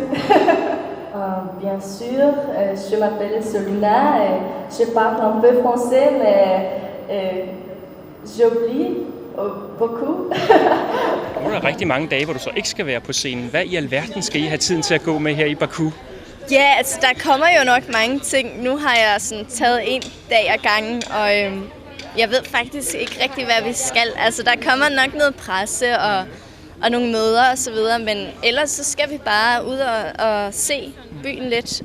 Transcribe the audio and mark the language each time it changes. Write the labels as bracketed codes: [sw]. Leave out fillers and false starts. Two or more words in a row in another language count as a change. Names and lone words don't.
[fr] Bien sûr, je m'appelle Soluna, je parle un peu français, mais j'oublie beaucoup. [da] Nu er der rigtig mange dage, hvor du så ikke skal være på scenen. Hvad i alverden skal I have tiden til at gå med her i Baku? Ja, altså der kommer jo nok mange ting. Nu har jeg sådan taget en dag ad gangen, og jeg ved faktisk ikke rigtig, hvad vi skal. Altså der kommer nok noget presse og nogle møder og så videre, men ellers så skal vi bare ud og se byen lidt.